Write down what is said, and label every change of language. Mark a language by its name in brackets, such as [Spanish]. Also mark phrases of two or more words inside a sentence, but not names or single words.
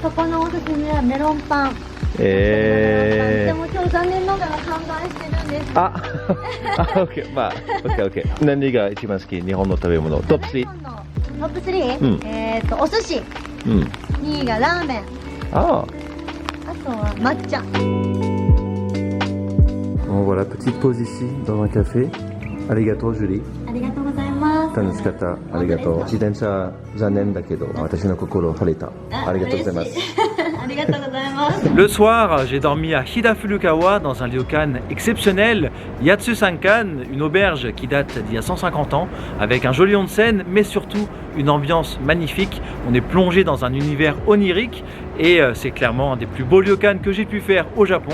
[Japanese] ここのおすすめはメロンパン。でも今日残念ながら販売してるんです。あ、オッケー、まあ、オッケーオッケー。何が一番好き？日本の食べ物。トップ3。トップ 3？お寿司。2位がラーメン。あとは抹茶。 [French] Bon, voilà, petite pause ici dans un café. [Japanese] Arigato, Julie. ありがとうございます。楽しかった。ありがとう。自転車残念だけど、私の心惚れた。ありがとうございます。 [French] Le soir, j'ai dormi à Hida Furukawa dans un ryokan exceptionnel, Yatsusankan, une auberge qui date d'il y a 150 ans, avec un joli onsen, mais surtout une ambiance magnifique. On est plongé dans un univers onirique et c'est clairement un des plus beaux ryokans que j'ai pu faire au Japon.